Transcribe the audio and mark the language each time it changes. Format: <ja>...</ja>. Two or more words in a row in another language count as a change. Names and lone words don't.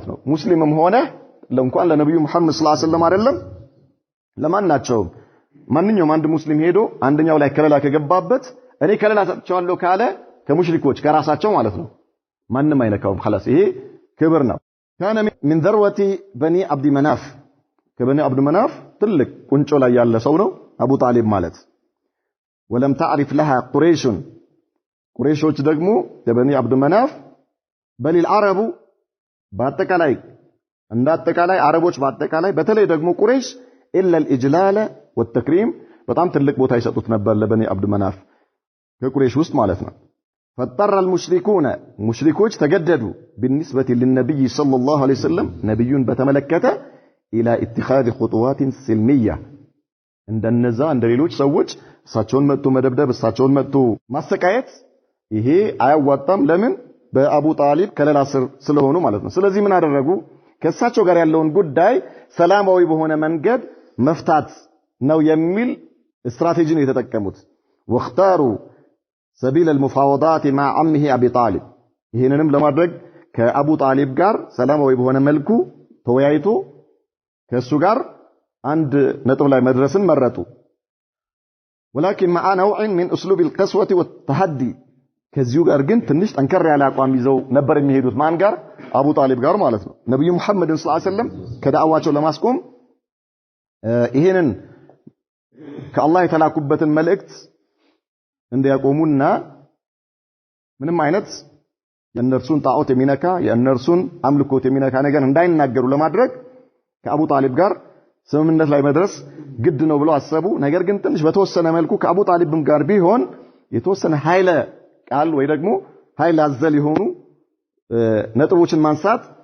<am>ነው ሙስሊምም ሆነ ለእንኳን ለነብዩ መሐመድ</am> <ar>صلى الله عليه وسلم</ar> <am>አይደለም ለማናቸውም ማንኛውም አንድ ሙስሊም ሄዶ አንደኛው ላይ ከለላ ከገባበት እኔ ከለላ ሰጥቻለሁ ካለ ከሙሽሪኮች ከራሳቸው ማለት ነው ማንም አይነካውም። خلاص ይሄ ክብር ነው።</am> <ar>كان من ذروة بني عبد مناف</ar> <am>ከበኒ عبد مناف ትልቅ ቁንጮ ላይ ያለ ሰው ነው አቡ ጣሊብ ማለት።</am> <ar>ولم تعرف لها قريش</ar> <am>ቁረይሾች ደግሞ የበኒ عبد مناف</am> <ar>بل العرب</ar> <am>በአጠቃላይ እንዳጠቃላይ አረቦች በአጠቃላይ በተለይ ደግሞ ቁረይሽ</am> <ar>إلا الإجلال والتكريم</ar> <am>በጣም ትልቅ ቦታ ይሰጡት ነበር ለበኒ عبد مناف ከቁረይሽ ውስጥ ማለት ነው።</am> <ar>فاضطر المشركون</ar> <am>مشركوች ተገደዱ</am> <ar>بالنسبة للنبي صلى الله عليه وسلم</ar> <am>ነብዩን በተመለከተ</am> <ar>إلى اتخاذ خطوات سلمية</ar> <am>እንደነዛ እንደሌሎች ሰዎች እሳቸውን መጥቶ መደብደብ እሳቸውን መጥቶ ማሰቃየት ይሄ አያዋጣም። ለምን? በአቡ ጣሊብ ከለላ ስር ስለሆኑ ማለት ነው። ስለዚህ ምን አደረጉ? ከእሳቸው ጋር ያለውን ጉዳይ ሰላማዊ በሆነ መንገድ መፍታት ነው የሚል استراتيجي ነው የተጠቀሙት</am> <ar>واختاروا سبيل المفاوضات مع عمه ابي طالب</ar> <am>ይሄንንም ለማድረግ ከአቡ ጣሊብ ጋር ሰላማዊ በሆነ መልኩ ተወያይቶ ከሱ ጋር አንድ ነጥብ ላይ መድረስን መረጡ</am> <ar>ولكن مع نوع من اسلوب القسوه والتحدي</ar> <am>ከዚሁ ጋር ግን ትንሽ ጠንከር ያለ አቋም ይዘው ነበር የሚሄዱት ማን ጋር አቡ ጣሊብ ጋር ማለት ነው ነብዩ መሐመድ</am> <ar>صلى الله عليه</ar> <am>ወሰለም ከዳዕዋቸው ለማስቆም ይሄንን ከአላህ የተላኩበትን መልእክት እንዲያቆሙና ምንም አይነት የእነርሱን ጣዖት የሚነካ የእነርሱን አምልኮት የሚነካ ነገር እንዳይናገሩ ለማድረግ ከአቡ ጣሊብ ጋር ስምምነት ላይ መድረስ ግድ ነው ብለው አሰቡ ነገር ግን ትንሽ በተወሰነ መልኩ ከአቡ ጣሊብም ጋር ቢሆን የተወሰነ ኃይለ ቃል ወይ ደግሞ ኃይል አዘል የሆኑ ነጥቦችን ማንሳት</am>